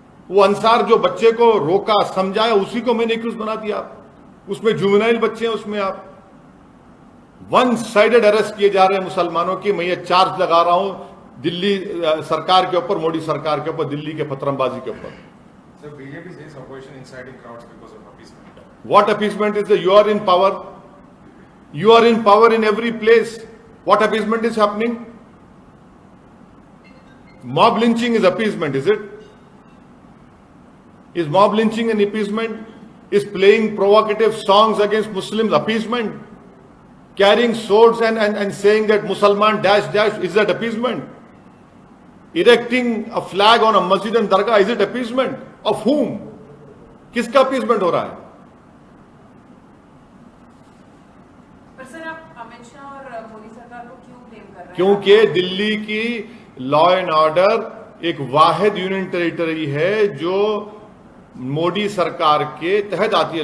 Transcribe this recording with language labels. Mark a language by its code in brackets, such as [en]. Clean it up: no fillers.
[hi] वो अंसार जो बच्चे को रोका, समझाया, उसी को मैंने एक्यूज बना दिया आप। उसमें जुवेनाइल बच्चे हैं, उसमें आप वन साइडेड अरेस्ट किए जा रहे हैं मुसलमानों की। मैं ये चार्ज लगा रहा हूं दिल्ली सरकार के ऊपर, मोदी सरकार के ऊपर, दिल्ली के पत्रंबाजी के ऊपर। [en] So BJP says opposition inciting crowds because of appeasement. What appeasement is that? You are in power. You are in power in every place. What appeasement is happening? Mob lynching is appeasement, is it? Is mob lynching an appeasement? Is playing provocative songs against Muslims appeasement? Carrying swords and saying that Musalman dash dash, is that appeasement? Erecting a flag on a masjid and dargah, is it appeasement? Of whom? [hi] किसका appeasement हो रहा है? पर sir, आप अमित शाह और मोदी सरकार को क्यों ब्लेम कर रहे हैं? क्योंकि दिल्ली की लॉ एंड ऑर्डर एक वाहिद यूनियन टेरिटरी है जो मोदी सरकार के तहत आती है।